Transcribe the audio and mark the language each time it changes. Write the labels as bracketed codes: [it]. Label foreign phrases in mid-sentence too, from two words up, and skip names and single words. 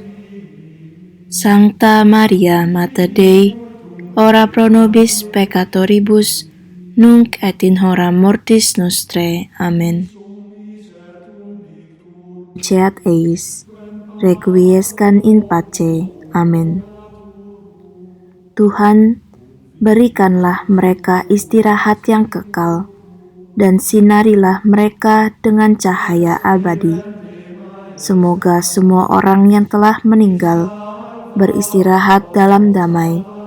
[la] Sancta Maria, Mater Dei, ora pro nobis peccatoribus, nunc et in hora mortis nostrae. Amen. Ceat eis, requiescat in pace. Amen. [id] Tuhan, berikanlah mereka istirahat yang kekal, dan sinarilah mereka dengan cahaya abadi. Semoga semua orang yang telah meninggal beristirahat dalam damai.